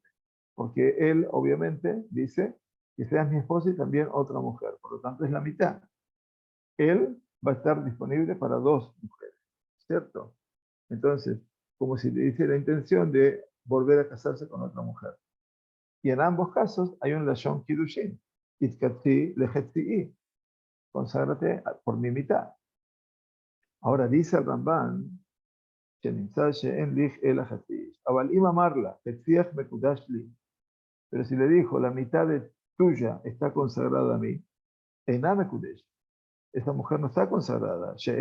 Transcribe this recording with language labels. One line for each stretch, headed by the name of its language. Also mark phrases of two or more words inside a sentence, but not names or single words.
Spanish: Porque él, obviamente, dice que seas mi esposa y también otra mujer. Por lo tanto, es la mitad. Él va a estar disponible para dos mujeres, ¿cierto? Entonces, como si le dice la intención de volver a casarse con otra mujer. Y en ambos casos hay un
Hebrew: לשון קידושין, התקדשי לחציי,
Spanish: conságrate por mi mitad. Ahora dice el Ramban, pero si le dijo, la mitad de tuya está consagrada a mí, esa mujer no está consagrada.